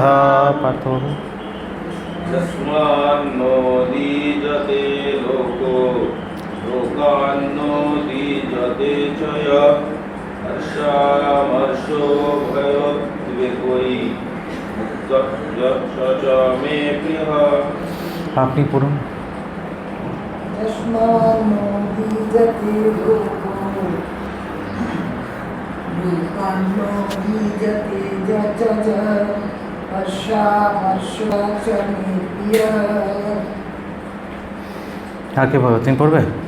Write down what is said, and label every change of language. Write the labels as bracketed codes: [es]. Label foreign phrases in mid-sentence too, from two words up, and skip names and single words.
[bn] पठो। [sa] यस्मान्नो द्विजते लोको लोकान्नो द्विजते च यः हर्षामर्षो भयोद्वेगै [bn] আপনি পড়ুন। [sa] যস্মানো দ্বিজতে লোকো লোকানো দ্বিজতে চ হর্ষামর্ষো চ মে প্রিয়ः। [bn] আর কে পড়বে? তুমি পড়বে?